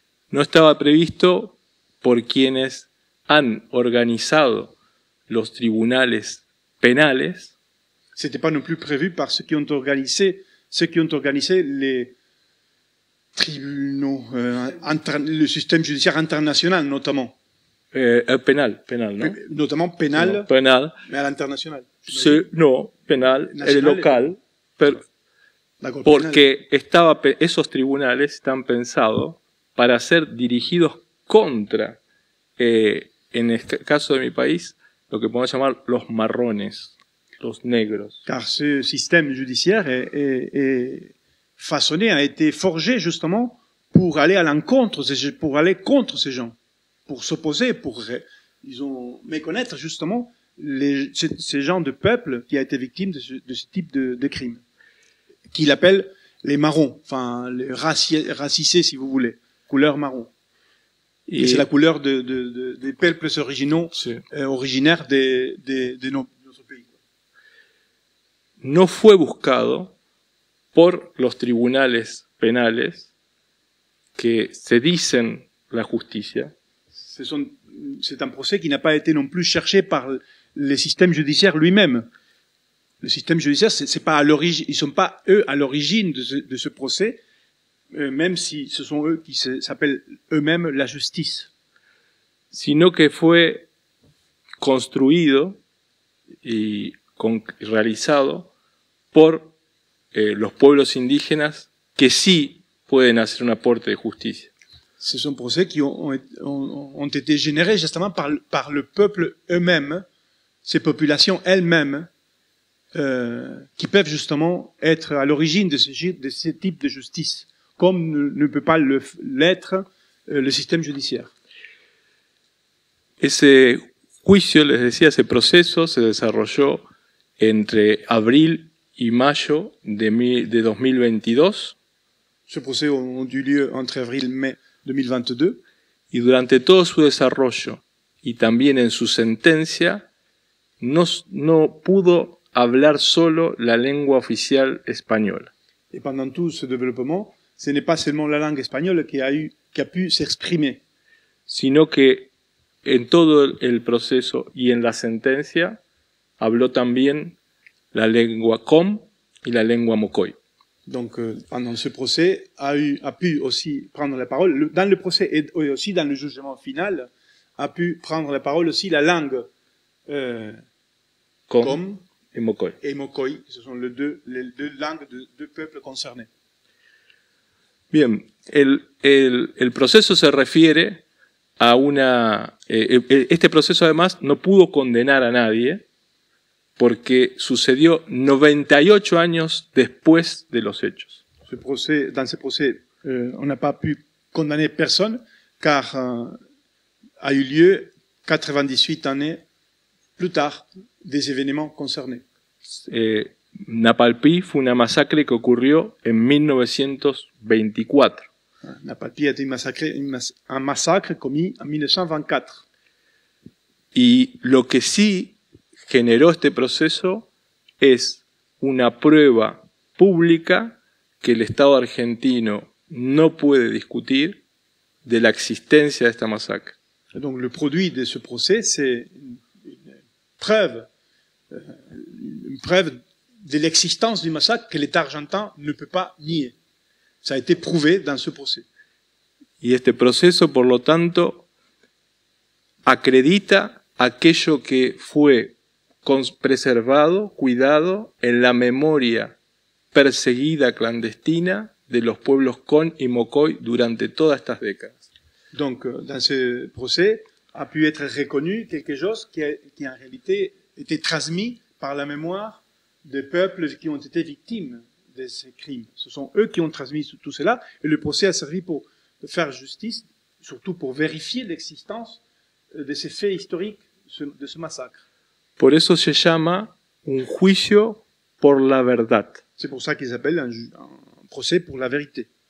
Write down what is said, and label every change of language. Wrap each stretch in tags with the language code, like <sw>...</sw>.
<es>No estaba previsto por quienes han organizado los tribunales penales</es> <fr>C'était pas non plus prévu par ceux qui ont organisé les tribunaux, le système judiciaire international, notamment.</fr> <es>penal, ¿no?</es> <fr>Notamment pénal,</fr> <es>No, penal.</es> <fr>mais à l'international.</fr> <es>No, penal, el Nacional, local, pero</es> <fr>D'accord, pénal.</fr> <es>porque esos tribunales están pensados para ser dirigidos contra, en el caso de mi país, lo que podemos llamar los marrones, los negros.</es> <fr>Car ce système judiciaire est façonné, a été forgé justement pour aller à l'encontre, pour aller contre ces gens, pour s'opposer, disons, méconnaître justement ces gens de peuple qui a été victime de ce type de crime, qu'il appelle les marrons, enfin les racisés si vous voulez, couleur marron. Et c'est la couleur des peuples originaux,</fr> <es>Sí.</es> <fr>Originaires de notre pays.</fr> <es>No fue buscado por los tribunales penales que se dicen la justicia,</es> <fr>C'est un procès qui n'a pas été non plus cherché par le système judiciaire lui-même. Le système judiciaire, c'est pas à l'origine, ils sont pas eux à l'origine de ce procès, même si ce sont eux qui s'appellent eux-mêmes la justice.</fr> <es>sino que fue construido y realizado por los pueblos indígenas que sí pueden hacer un aporte de justicia.</es> <fr>Ce sont procès qui ont été générés justement par le peuple eux-mêmes, ces populations elles-mêmes, qui peuvent justement être à l'origine de ce type de justice, comme ne peut pas l'être le système judiciaire.</fr> <es>Ese juicio, les decía, ese proceso se desarrolló entre abril y mayo de 2022.</es> <fr>Ce procès a eu lieu entre avril et mai 2022.</fr> <es>Y durante todo su desarrollo y también en su sentencia, no pudo hablar solo la lengua oficial española.</es> <fr>Et pendant tout ce développement, ce n'est pas seulement la langue espagnole qui a pu s'exprimer,</fr> <es>sino que en todo el proceso y en la sentencia habló también la lengua com y la lengua mocoy.</es> <fr>Donc, pendant ce procès, a pu aussi prendre la parole, dans le procès et aussi dans le jugement final, a pu prendre la parole aussi la langue com et mocoy. Et mocoy, ce sont les deux langues de deux peuples concernés.</fr> <es>Bien, el proceso se refiere a este proceso además no pudo condenar a nadie porque sucedió 98 años después de los hechos.</es> <fr>Dans ce procès, on n'a pas pu condamner personne car a eu lieu 98 années plus tard des événements concernés.</fr> <es>Napalpí fue una masacre que ocurrió en 1924.</es> <fr>Napalpí a été un massacre commis en 1924.</fr> <es>Y lo que sí generó este proceso es una prueba pública que el Estado argentino no puede discutir de la existencia de esta masacre.</es> <fr>Donc le produit de ce procès, c'est une preuve de l'existence du massacre que l'État argentin ne peut pas nier. Ça a été prouvé dans ce procès.</fr> <es>Y este proceso, por lo tanto, acredita aquello que fue preservado, cuidado en la memoria perseguida clandestina de los pueblos con y mocoy durante todas estas décadas.</es> <fr>Donc, dans ce procès, a pu être reconnu quelque chose qui en réalité été transmis par la mémoire des peuples qui ont été victimes de ces crimes. Ce sont eux qui ont transmis tout cela, et le procès a servi pour faire justice, surtout pour vérifier l'existence de ces faits historiques de ce massacre.</fr> <es>Por eso se llama un juicio por la verdad.</es> <fr>C'est pour ça qu'ils appellent un procès pour la vérité.</fr>